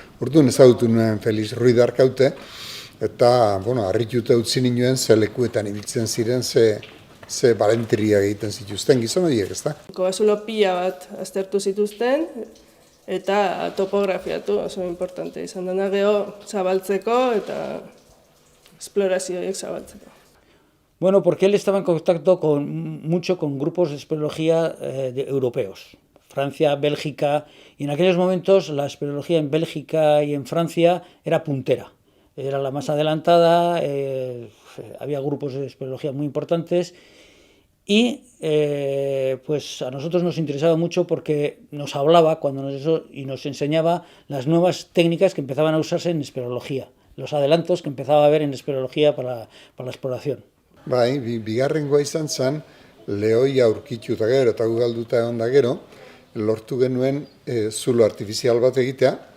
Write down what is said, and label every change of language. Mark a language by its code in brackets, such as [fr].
[eu] Orduan ezagutu nuen Felix Ruiz de Arkaute, eta, harrituta utzi nioen ze lekuetan ibiltzen ziren, ze balentria egiten zituzten gizon horiek, ezta? Kobazulo pila bat aztertu zituzten, eta topografiatu oso importante izan dena geho zabaltzeko eta esplorazioiek zabaltzeko. [es] Bueno, porque él estaba en contacto mucho con grupos de espeleología europeos, Francia, Bélgica, y en aquellos momentos la espeleología en Bélgica y en Francia era puntera, era la más adelantada, había grupos de espeleología muy importantes y pues a nosotros nos interesaba mucho porque nos hablaba y nos enseñaba las nuevas técnicas que empezaban a usarse en espeleología, los adelantos que empezaba a haber en espeleología para la exploración. [eu] Bai, bigarrengoa izan zen, lehoia aurkitu eta gero, eta ugalduta egon da gero, lortu genuen zulo artifizial bat egitea,